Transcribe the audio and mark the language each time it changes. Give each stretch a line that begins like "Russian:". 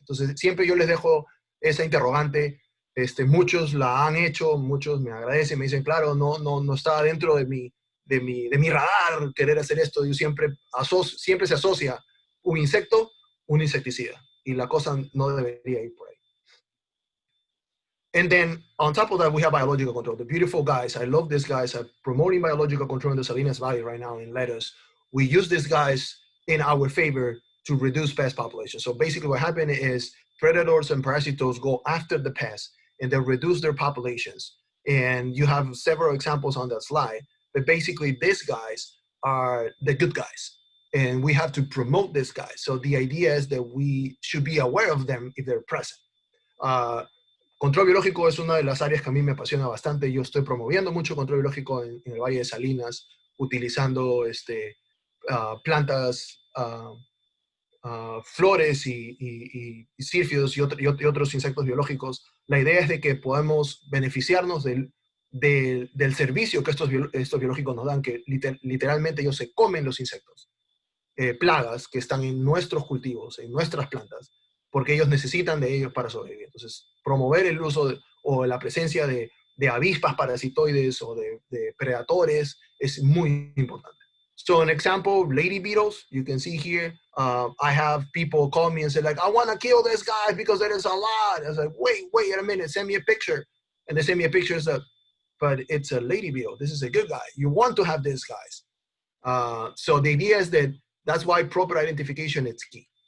Spanish: Entonces, siempre yo les dejo esa interrogante. Muchos la han hecho, muchos me agradecen, me dicen, claro, no está dentro de mi radar querer hacer esto. Yo siempre se asocia un insecto, un insecticida, y la cosa no debería ir por ahí.
English: And then on top of that, we have biological control. The beautiful guys, I love these guys, are promoting biological control in the Salinas Valley right now in lettuce. We use these guys in our favor to reduce pest population. So basically what happened is predators and parasitos go after the pests and they reduce their populations. And you have several examples on that slide, but basically these guys are the good guys. And we have to promote these guys. So the idea is that we should be aware of them if they're present.
Spanish: Control biológico es una de las áreas que a mí me apasiona bastante. Yo estoy promoviendo mucho control biológico en el Valle de Salinas, utilizando plantas, flores y sírfidos y otros insectos biológicos. La idea es de que podamos beneficiarnos del servicio que estos biológicos nos dan, que literalmente ellos se comen los insectos, plagas que están en nuestros cultivos, en nuestras plantas, porque ellos necesitan de ellos para sobrevivir. Entonces, promover el uso o la presencia de avispas parasitoides o de predatores es muy importante.
English: So an example, lady beetles, you can see here, I have people call me and say like, I want to kill this guy because there is a lot. I was like, wait a minute, send me a picture. And they send me a picture, but it's a lady beetle. This is a good guy. You want to have these guys. So the idea is that's why proper identification is key.